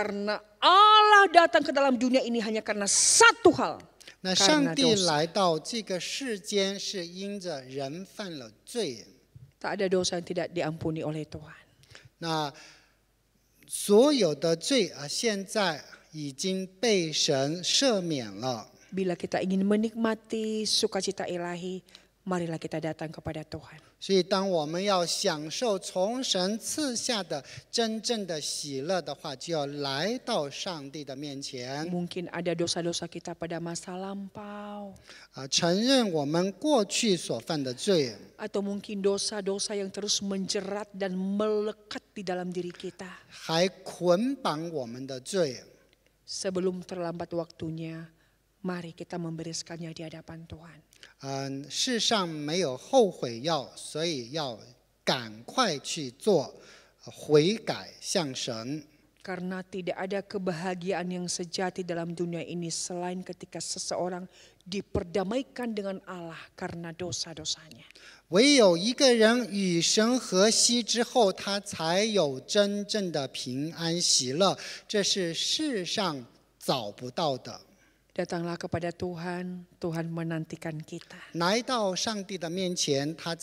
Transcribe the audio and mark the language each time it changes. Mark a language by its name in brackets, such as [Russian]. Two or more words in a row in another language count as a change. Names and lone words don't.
[Indonesian] Karena Allah datang ke dalam dunia ini hanya karena satu hal. [Chinese] 那 [Indonesian] Karena [Chinese] 上帝 [Indonesian] dosa. [Chinese] 来到这个世间，是因着人犯了罪。 [Indonesian] Tak ada dosa yang tidak diampuni oleh Tuhan. [Chinese] 那所有的罪现在已经被神赦免了。 [Indonesian] Bila kita ingin menikmati sukacita ilahi, marilah kita datang kepada Tuhan. [Chinese] 所以，当我们要享受从神赐下的真正的喜乐的话，就要来到上帝的面前， [Indonesian] Mungkin ada dosa-dosa kita pada masa lampau. [Chinese] 承认我们过去所犯的罪， [Indonesian] Atau mungkin dosa-dosa yang terus menjerat dan melekat di dalam diri kita. [Chinese] 还捆绑我们的罪。 [Indonesian] Sebelum terlambat waktunya, mari kita membereskannya di hadapan Tuhan. [Chinese] 世上没有后悔药，所以要赶快去做悔改向神。 [Indonesian] Karena tidak ada kebahagiaan yang sejati dalam dunia ini selain ketika seseorang diperdamaikan dengan Allah karena dosa-dosanya. [Chinese] 唯有一个人与神和息之后，他才有真正的平安喜乐，这是世上找不到的。 [Indonesian] Datanglah kepada Tuhan, Tuhan menantikan kita. [Chinese] 来到上帝的面前，他在静候我们。